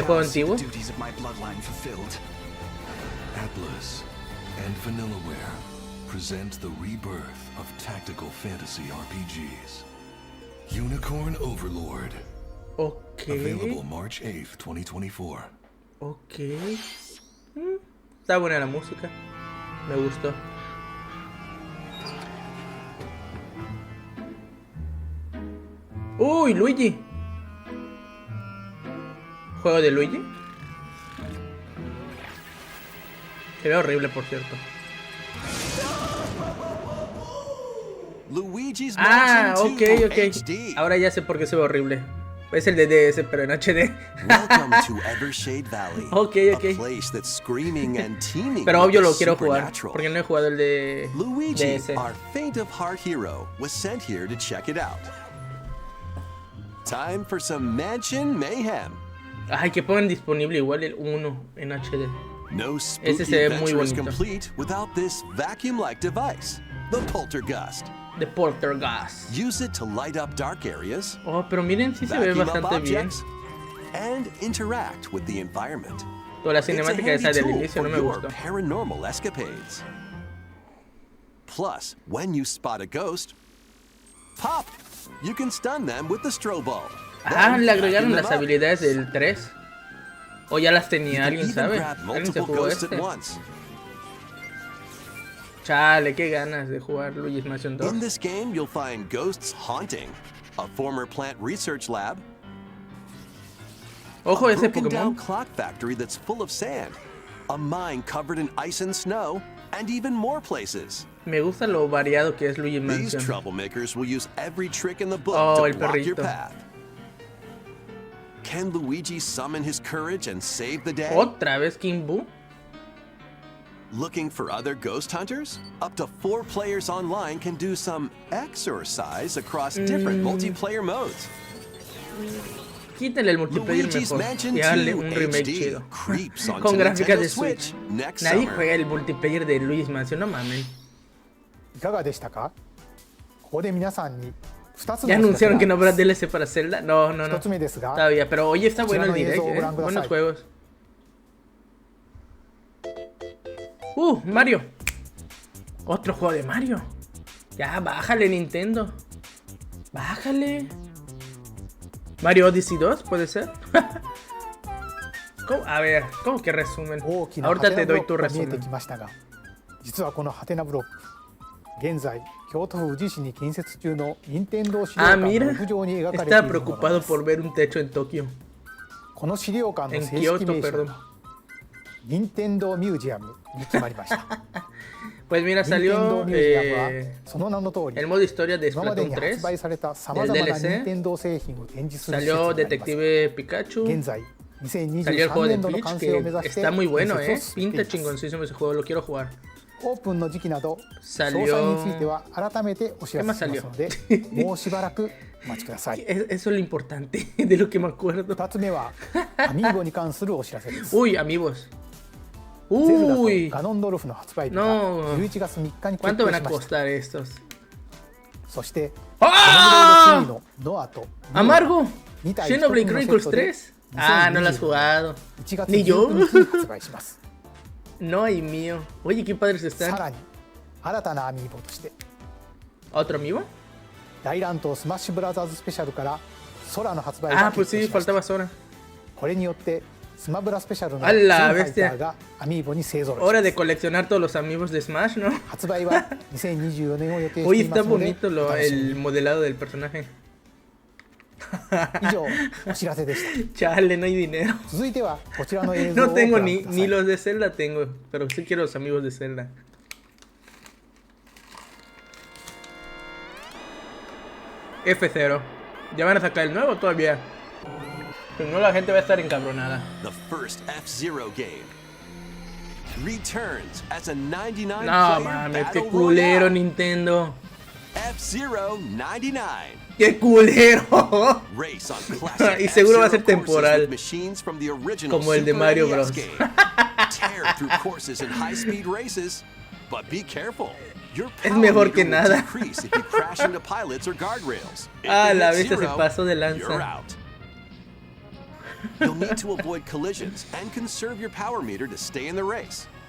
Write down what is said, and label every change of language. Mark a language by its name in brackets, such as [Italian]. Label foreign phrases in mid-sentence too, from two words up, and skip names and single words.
[Spanish] juego [English] see the [Spanish] antiguo. [English] duties of my bloodline fulfilled. Atlas and Vanillaware present the rebirth of tactical fantasy RPGs. Unicorn Overlord. Ok. Available March 8th, 2024. [Spanish] Ok. Está buena la música. Me gustó. Uy, Luigi. ¿Juego de Luigi? Se ve horrible, por cierto. [English] Luigi's Ah, Mansion [Spanish] ok, [English] 2 [Spanish] ok. [English] HD. [Spanish] Ahora ya sé por qué se ve horrible. Es el de DS, pero en HD. [English] Welcome to Evershade Valley. [Spanish] Ok, ok. [English] A place that's screaming and teeming [Spanish] Pero [English] with [Spanish] obvio [English] the [Spanish] lo quiero jugar. [English] supernatural. [Spanish] Porque no he jugado el de Luigi, DS. [English] our faint of heart hero, was sent here to check it out. Time for some mansion mayhem. [Spanish] Ay, que pongan disponible igual el 1 en HD. [English] No spooky [Spanish] Ese se ve muy [English] adventure is [Spanish] bonito. [English] complete without this vacuum-like device, the Poltergust. [Spanish] De Poltergeist. [English] Use it to light up dark areas, [Spanish] Oh, pero miren, sí se ve [English] vacuum up [Spanish] bastante bien. [English] objects, and interact with the environment. [Spanish] Toda la [English] It's a [Spanish] cinemática esa [English] handy [Spanish] del [English] tool [Spanish] inicio no [English] for [Spanish] me [English] your [Spanish] gustó. [English] paranormal escapades. Plus, when you spot a ghost, pop! You can stun them with the strobe bulb. Ah, Then [Spanish] le agregaron [English] vacuum [Spanish] las [English] them up. [Spanish] habilidades del 3. O ya las [English] You [Spanish] tenía, [English] can [Spanish] alguien [English] even [Spanish] sabe. [English] grab [Spanish] Alguien se [English] multiple [Spanish] jugó [English] ghosts [Spanish] este. [English] at once. [Spanish] Chale, qué ganas de jugar Luigi's Mansion 2. [English] In this game, you'll find ghosts haunting, a former plant research lab, [Spanish] Ojo, [English] a [Spanish] ese [English] broken down [Spanish] Pokémon. [English] clock factory that's full of sand, a mine covered in ice and snow, and even more places. [Spanish] Me gusta lo variado que es Luigi's [English] These [Spanish] Mansion. [English] troublemakers will use every trick in the book Oh, to [Spanish] el [English] block your [Spanish] perrito. [English] path. Can Luigi summon his courage and save the day? [Spanish] Otra vez King Boo. [English] Looking for other ghost hunters? Up to 4 players online can do some exercise across different multiplayer modes. [Spanish] Quítale el multiplayer [English] Luigi's [Spanish] mejor [English] Mansion [Spanish] y hazle [English] 2 [Spanish] un remake [English] HD [Spanish] chido. [English] creeps onto [Spanish] Con gráficas [English] Nintendo [Spanish] de [English] Switch [Spanish] Switch. [English] next [Spanish] Nadie [English] summer. [Spanish] juega el multiplayer de Luigi's Mansion, no mames. [Japanese] いかがでしたか？ここで皆さんに2つの [Spanish] Ya [Japanese] お知らせ [Spanish] anunciaron que no [Japanese] があ [Spanish] habrá [Japanese] ります [Spanish] DLC para Zelda. No, no, no. [Japanese] 1つ目ですが、 [Spanish] Todavía, pero oye, está bueno el Escuchando direct, eso, gran Buenos Grasai. juegos. Mario. Otro juego de Mario. Ya, bájale, Nintendo. Bájale. Mario Odyssey 2, ¿puede ser? ¿Cómo? A ver, ¿cómo que resumen? [Japanese] 大きなハ [Spanish] Ahorita [Japanese] テ [Spanish] te [Japanese] ナブロ [Spanish] doy [Japanese] ッ [Spanish] tu [Japanese] クが見えて [Spanish] resumen. [Japanese] きましたが、実はこのハテナブロック、現在京都府宇治市に建設中の任天堂資料 Ah, 館の [Spanish] mira. [Japanese] 屋上に描かれてい [Spanish] Estaba [Japanese] るものな [Spanish] preocupado [Japanese] んです。 [Spanish] por ver un techo en Tokio. [Japanese] この資料館の [Spanish] En [Japanese] 正式 [Spanish] Kyoto, [Japanese] 名称 [Spanish] perdón. [Japanese] が任天堂ミュージアムに決まりました。 [Spanish] Pues mira, [Japanese] 任天堂 [Spanish] salió [Japanese] ミュージアムは eh, その名の通り [Spanish] el modo historia de [Japanese] 今まで [Spanish] Splatoon [Japanese] に発売 [Spanish] 3. [Japanese] されたさまざまな任天堂製品を展示する施設 [Spanish] Salió [Japanese] になります。 [Spanish] Detective Pikachu. [Japanese] 現在 [Spanish] Salió el juego [Japanese] 2023 [Spanish] de [Japanese] 年度の [Spanish] Peach [Japanese] 完成を目 [Spanish] que [Japanese] 指して [Spanish] está muy bueno, [Japanese] 建設を進め [Spanish] Pinta [Japanese] ています。 [Spanish] chingoncísimo ese juego, lo quiero jugar. [Japanese] オープンの時期など詳 [Spanish] Salió- [Japanese] 細については改めてお知らせしますので [Spanish] ¿Qué más salió? [Japanese] もうしばらくお待ちください。 [Spanish] Eso es lo importante de lo que me acuerdo. [Japanese] 2 つ目はアミーボに関するお知らせです。 [Spanish] Uy, amigos. [Japanese] ゼルダと Uy, ガノンドルフの発売日が [Spanish] No. [Japanese] 11月3日に決 [Spanish] ¿cuánto [Japanese] 定 [Spanish] van [Japanese] し [Spanish] a [Japanese] ました。 [Spanish] costar estos? [Japanese] そして ¡Ah! コムブレード3のノアと [Spanish] Amargo. [Japanese] 2体 [Spanish] Xenoblade [Japanese] 1組のセッ [Spanish] Chronicles [Japanese] トで [Spanish] 3. Ah, no lo has jugado. [Japanese] 1 月 [Spanish] Ni yo. [Japanese] 19日に発売します。 [Spanish] No hay mío. Oye, qué padres [Japanese] さ [Spanish] están. [Japanese] らに新たなアミーボとして [Spanish] ¿Otro amigo? [Japanese] 大乱闘スマッシュブラザーズスペシャルから空の発売が [Spanish] Ah, pues [Japanese] 決定 [Spanish] sí, [Japanese] しました。 [Spanish] faltaba Sora. [Japanese] これによってスマブラスペシャルの [Spanish] A la [Japanese] 全ファイタ [Spanish] bestia. [Japanese] ーがアミーボに勢ぞろいし [Spanish] Hora [Japanese] ま [Spanish] de [Japanese] す。 [Spanish] coleccionar todos los amigos de Smash, ¿no? [Japanese] 発売は2024年を予定して [Spanish] Oye, [Japanese] いま [Spanish] está [Japanese] すので [Spanish] bonito [Japanese] お楽しみ [Spanish] el [Japanese] に。 [Spanish] modelado del personaje. [Japanese] 以上お知らせでし [Spanish] Chale, no hay dinero. [Japanese] た。続いてはこちらの映像を [Spanish] No [Japanese] ご [Spanish] tengo [Japanese] 覧 [Spanish] ni, [Japanese] くださ [Spanish] ni [Japanese] い。 [Spanish] los de Zelda tengo, pero sí quiero los amigos de Zelda. F0. ¿Ya van a sacar el nuevo todavía? Si no, la gente va a estar encabronada. [English] The first F-Zero game returns as a 99 [Spanish] No [English] player [Spanish] mames, qué [English] battle [Spanish] culero [English] royale. [Spanish] Nintendo. [English] F-Zero 99. [Spanish] ¡Qué culero! [English] Race on classic [Spanish] Y seguro va a ser [English] F-Zero courses [Spanish] temporal. [English] with machines from the original [Spanish] Como el de Super Mario [English] NES [Spanish] Bros. [English] game. Tear through courses in high-speed races, but be careful. Your [Spanish] Es [English] power [Spanish] mejor [English] meter [Spanish] que [English] will [Spanish] nada. [English] decrease if you crash into pilots or guardrails. If Ah, you [Spanish] la [English] hit [Spanish] bestia se [English] zero, [Spanish] pasó de [English] you're [Spanish] lanza. [English] out. You'll need to avoid collisions and conserve your power meter to stay in the race.